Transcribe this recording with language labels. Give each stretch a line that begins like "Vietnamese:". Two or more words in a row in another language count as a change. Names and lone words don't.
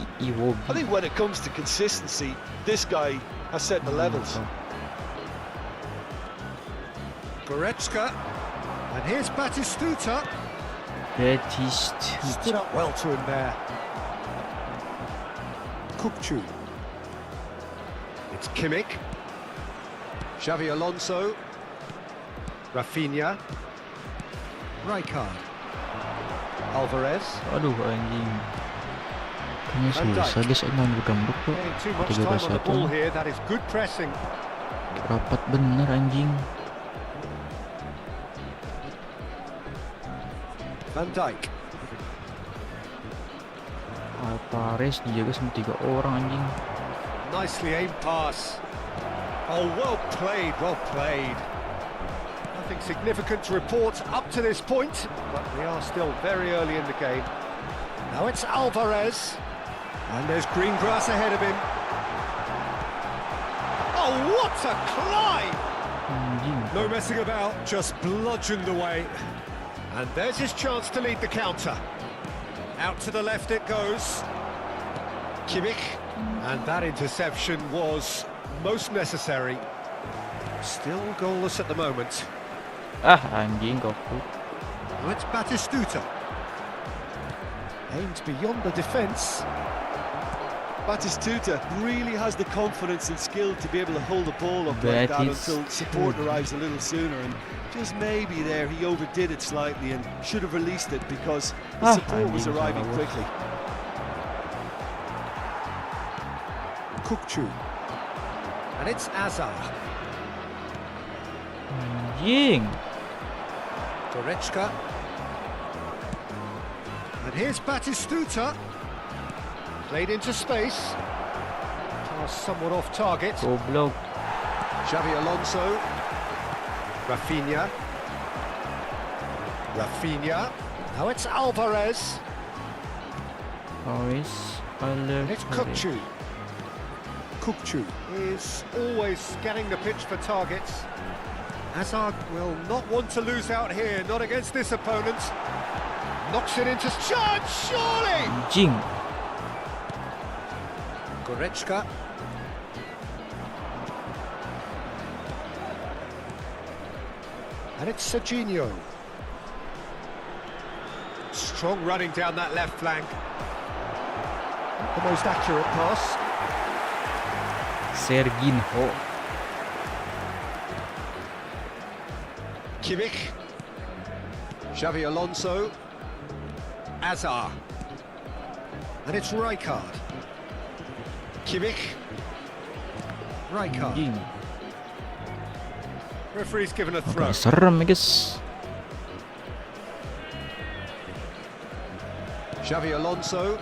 English: I think when it comes to consistency, this guy has set the levels. Goretzka. And here's Batistuta. Stood up well to him there. Kukcu. It's Kimmich. Xavi Alonso. Rafinha. Rijkaard. Alvarez.
Indonesian: Aduh anjing. Kayaknya
English: Van Dijk.
Indonesian: susah guys main bergambuk tuh.
English: Getting too much time on the 13-1. ball here. That is good pressing.
Indonesian: Rapat bener anjing.
English: Van Dijk.
Indonesian: Alvarez dijaga sama 3 orang anjing.
English: Nicely aimed pass. Oh, well played, well played. Nothing significant to report up to this point, but we are still very early in the game. Now it's Alvarez, and there's green grass ahead of him. Oh, what a climb!
Indonesian: Anjing.
English: No messing about, just bludgeoned away. And there's his chance to lead the counter. Out to the left it goes. Kimmich, and that interception was most necessary. Still goalless at the moment.
Indonesian: Ah anjing goblok.
English: Now it's Batistuta. Aimed beyond the defence. Batistuta really has the confidence and skill to be able to hold the ball up like that until support arrives a little sooner, and just maybe there he overdid it slightly and should have released it because the support was arriving quickly. Kukcu. And it's Azar.
Indonesian: Anjing.
English: Goretzka. And here's Batistuta. Played into space. Pass somewhat off target.
Indonesian: Goblok.
English: Xavi Alonso. Rafinha. Rafinha. Now it's Alvarez. Alvarez. And it's Kukcu. Kukcu is always scanning the pitch for targets. Hazard will not want to lose out here, not against this opponent. Knocks it into charge, surely!
Indonesian: Anjing.
English: Goretzka. And it's Serginho. Strong running down that left flank. Not the most accurate pass. Serginho. Kimmich. Xavi Alonso. Azar. And it's Rijkaard. Kimmich. Rijkaard.
Indonesian: Anjing.
English: Referee's given a throw.
Indonesian: Serem ya guys.
English: Xavi Alonso.